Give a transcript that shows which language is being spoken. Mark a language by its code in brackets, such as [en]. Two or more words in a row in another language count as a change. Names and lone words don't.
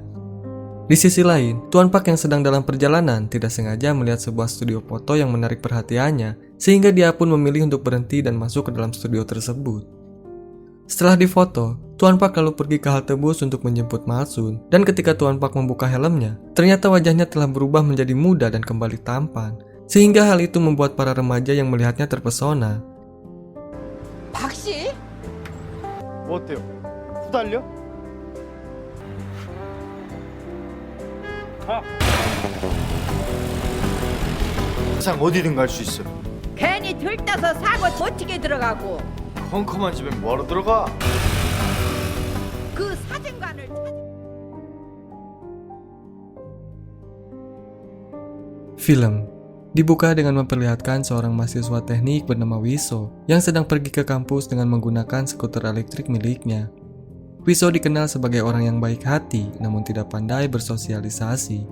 [id] Di sisi lain, Tuan Pak yang sedang dalam perjalanan tidak sengaja melihat sebuah studio foto yang menarik perhatiannya, sehingga dia pun memilih untuk berhenti dan masuk ke dalam studio tersebut. Setelah difoto, Tuan Pak lalu pergi ke halte bus untuk menjemput Malsun, dan ketika Tuan Pak membuka helmnya, ternyata wajahnya telah berubah menjadi muda dan kembali tampan, sehingga hal itu membuat para remaja yang melihatnya terpesona. [ko] 박씨? 뭐 어때요? 후달려? 세상 어디든 갈 수 있어. 괜히 들떠서 사고 어떻게 들어가고 펑크만 집엔 뭐하러 들어가? 그 사진관을 [id] Film dibuka dengan memperlihatkan seorang mahasiswa teknik bernama Wiso yang sedang pergi ke kampus dengan menggunakan skuter elektrik miliknya. Wiso dikenal sebagai orang yang baik hati namun tidak pandai bersosialisasi.